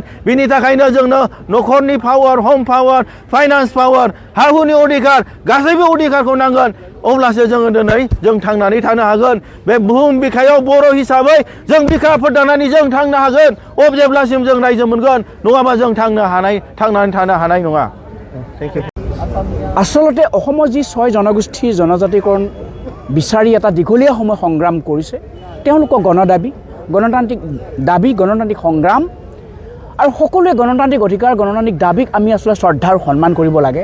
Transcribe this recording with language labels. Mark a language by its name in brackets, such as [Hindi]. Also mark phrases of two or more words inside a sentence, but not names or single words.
[Bodo] बिनि थाखायनो जोंनो न'खरनि [English] power, home power, finance power, [Bodo] हा हुनि अधिकार, गासैबो अधिकारखौ नांगोन। अब्लासो जोङो दिनै जों थांनानै थानो हागोन। बे बुहुम बिखायाव बर' हिसाबै जों बिखा फोरदानानै जों थांनो हागोन जेब्लासिम जों रायजो मोनगोन, नङाबा जों थांनानै थानो हानाय नङा। [Assamese] আচলতে অসমৰ যি 6 জনগোষ্ঠীৰ জনজাতিকৰণ বিচাৰি এটা দীঘলীয়া সময় সংগ্ৰাম কৰিছে, তেওঁলোকৰ গণদাবী, গণতান্ত্ৰিক দাবী, গণতান্ত্ৰিক সংগ্ৰাম আৰু সকলোৱে গণতান্ত্ৰিক অধিকাৰ, গণতান্ত্ৰিক দাবীক আমি আচলতে শ্ৰদ্ধা আৰু সন্মান কৰিব লাগে।